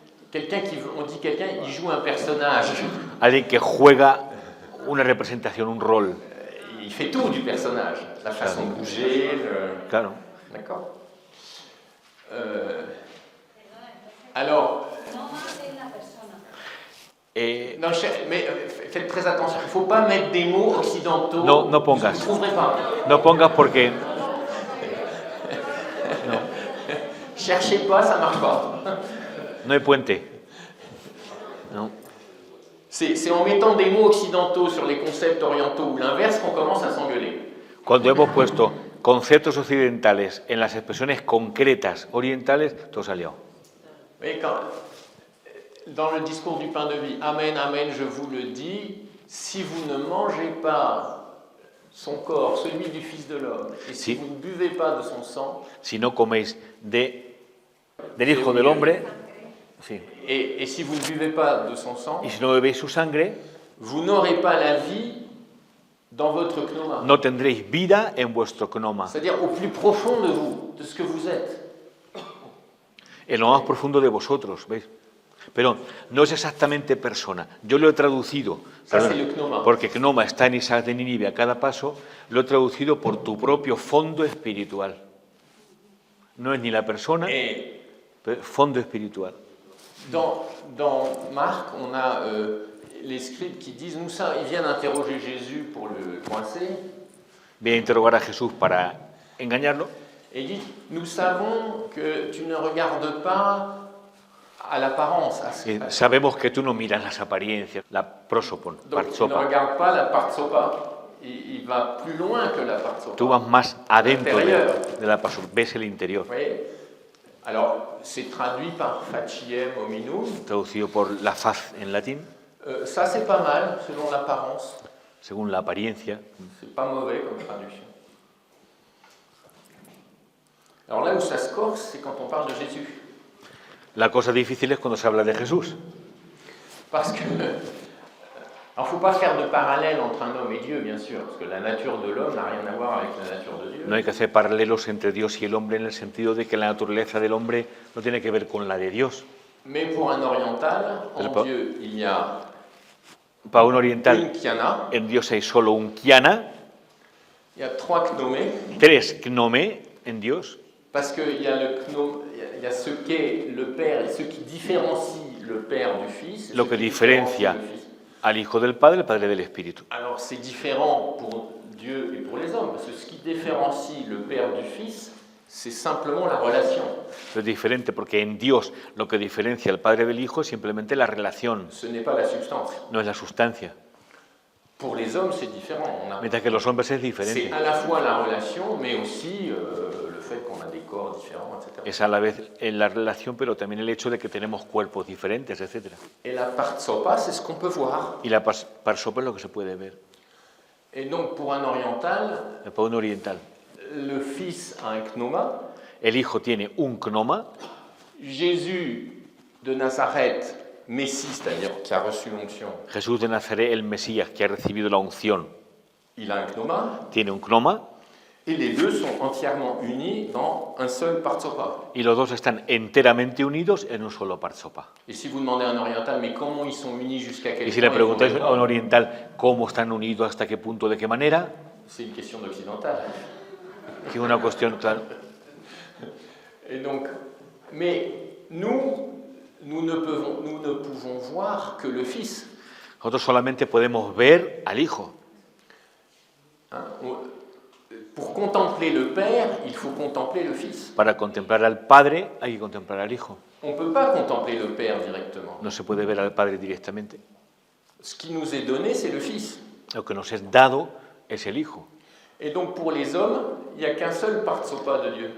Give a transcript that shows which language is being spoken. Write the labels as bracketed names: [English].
[French] Quelqu'un on dit quelqu'un, il joue un personnage. [Spanish] Alguien que juega una representación, un rol. [French] Il fait tout du personnage. La façon de bouger, [Spanish] Claro. [French] D'accord. Alors, non, mais faites très attention. Il ne faut pas mettre des mots occidentaux. [Spanish] No pongas. [French] Vous ne trouverez pas. [Spanish] No pongas porque [French] Cherchez pas, ça ne marche pas. [Spanish] no hay puente. No. [French] C'est en mettant des mots occidentaux sur les concepts orientaux ou l'inverse qu'on commence à s'engueuler. [Spanish] Cuando hemos puesto conceptos occidentales en las expresiones concretas orientales, todo salió. [French] Mais dans le discours du pain de vie, Amen, Amen, je vous le dis, si vous ne mangez pas son corps, celui du Fils de l'homme, et si vous ne buvez pas de son sang, [Spanish] Si no coméis del Hijo del Hombre, sí, [French] et si vous ne buvez pas de son sang, [Spanish] y si no bebéis su sangre, [French] vous n'aurez pas la vie dans votre gnoma. [Spanish] no tendréis vida en vuestro gnoma, [French] C'est-à-dire au plus profond de vous, de ce que vous êtes. [Spanish] en lo más profundo de vosotros, ¿veis? Pero no es exactamente persona. Yo lo he traducido, [French] Ça, c'est le gnoma. [Spanish] porque gnoma está en Isaac de Nínive a cada paso, lo he traducido por tu propio fondo espiritual. No es ni la persona, [French] Et [Spanish] pero fondo espiritual. [French] dans Marc, on a les scribes qui disent, ils viennent interroger Jésus pour le coincer, [Spanish] Viene a interrogar a Jesús para engañarlo. [French] et il dit, nous savons que tu ne regardes pas à l'apparence, [Spanish] Sabemos que tú no miras las apariencias, la prosopon, [French] donc il ne partsopa. regarde pas la partsopa, il va plus loin que la partsopa. [Spanish] Tú vas más adentro Interior. de la partsopa, ves el interior. [French] Vous voyez? Alors, c'est traduit par [Latin] faciem hominum. [Spanish] Traducido por la faz en latín, [French] Ça, c'est pas mal, selon l'apparence. [Spanish] según la apariencia. [French] C'est pas mauvais comme traduction. Alors là où ça se corse, c'est quand on parle de Jésus. [Spanish] La cosa difícil es cuando se habla de Jesús. [French] Parce que... Alors, il ne faut pas faire de parallèle entre un homme et Dieu, bien sûr, parce que la nature de l'homme n'a rien à voir avec la nature de Dieu. [Spanish] No hay que hacer paralelos entre Dios y el hombre en el sentido de que la naturaleza del hombre no tiene que ver con la de Dios. [French] Mais pour un oriental, en [Spanish] Pero [French] Dieu, il y a [Spanish] Para un [French] une [Spanish] oriental, kiana, en Dios hay solo un kiana, [French] il y a 3 gnomés, [Spanish] 3 gnome en Dios, [French] parce qu'il y a le gnome, il y a ce qu'est le Père et ce qui différencie le Père du Fils. [Spanish] lo [French] ce que qui différencie [Spanish] diferencia [French] le Fils. [Spanish] al Hijo del Padre, el Padre del Espíritu. [French] Alors c'est différent pour Dieu et pour les hommes, parce que ce qui différencie le Père du Fils, c'est simplement la relation. [Spanish] Es diferente porque en Dios lo que diferencia al Padre del Hijo es simplemente la relación, [French] Ce n'est pas la substance. [Spanish] no es la sustancia. [French] Pour les hommes, c'est différent. [Spanish] Mientras que los hombres es [French] C'est [Spanish] diferente. [French] à la fois la relation, mais aussi le fait qu'on a des corps différents, etc. [Spanish] Es a la vez en la relación, pero también el hecho de que tenemos cuerpos diferentes, etc. [French] Et la partsopa, c'est ce qu'on peut voir. [Spanish] Y la parsopa es lo que se puede ver. [French] Et donc, pour un oriental, [Spanish] Para un oriental, [French] le Fils a un gnoma. [Spanish] el Hijo tiene un gnoma, [French] Jésus de Nazareth, Messie, c'est-à-dire qui a reçu l'onction, [Spanish] Jesús de Nazaret, el Mesías, que ha recibido la unción, [French] il a un gnoma. [Spanish] tiene un gnoma, [French] Et les deux sont entièrement unis dans un seul partsopa. [Spanish] y los dos están enteramente unidos en un solo parsopa. [French] Et si vous demandez à un oriental, mais comment ils sont unis jusqu'à quel [Spanish] Y si le [French] point, [Spanish] preguntáis a un oriental cómo están unidos, hasta qué punto, de qué manera, [French] c'est une question d'occidental. [Spanish] que es una cuestión, claro. [French] Et donc, mais nous ne pouvons voir que le Fils. [Spanish] Nosotros solamente podemos ver al Hijo. [French] Hein, pour contempler le Père, il faut contempler le Fils. [Spanish] Para contemplar al Padre hay que contemplar al Hijo. [French] On ne peut pas contempler le Père directement. [Spanish] No se puede ver al Padre directamente. [French] Ce qui nous est donné, c'est le Fils. [Spanish] Lo que nos es dado es el Hijo. [French] Et donc pour les hommes, il n'y a qu'un seul partsopa de Dieu.